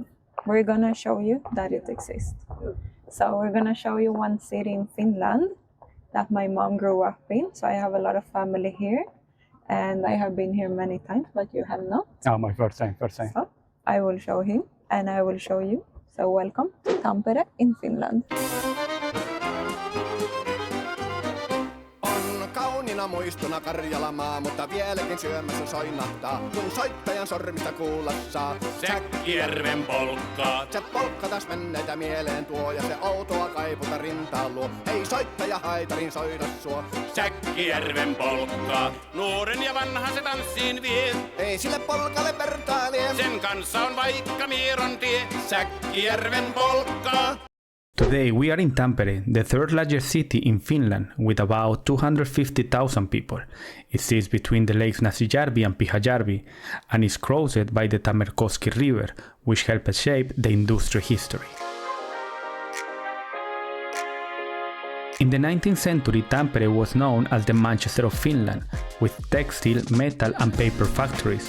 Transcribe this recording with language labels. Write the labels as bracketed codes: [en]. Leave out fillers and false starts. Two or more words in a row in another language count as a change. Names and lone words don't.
[en] We're gonna show you that it exists. So we're gonna show you one city in Finland that my mom grew up in. So I have a lot of family here, and I have been here many times, but you have not. Oh, my first time. So I will show him, and I will show you. So welcome to Tampere in Finland. [fi] Kauniina muistona Karjalamaa, mutta vieläkin syömässä soinahtaa, kun soittajan sormista kuulla saa. Säkkijärven polkkaa. Se polkka taas menneitä mieleen tuo, ja se outoa kaiputa rintaan luo. Ei soittaja haitarin soida suo. Säkkijärven polkkaa. Nuoren ja vanhan se tanssiin vie. Ei sille polkalle vertailie. Sen kanssa on vaikka mieron tie. Säkkijärven polkkaa. [en] Today we are in Tampere, the third largest city in Finland with about 250,000 people. It sits between the lakes Näsijärvi and Pyhäjärvi and is crossed by the Tammerkoski River, which helped shape the industry history. In the 19th century, Tampere was known as the Manchester of Finland, with textile, metal and paper factories.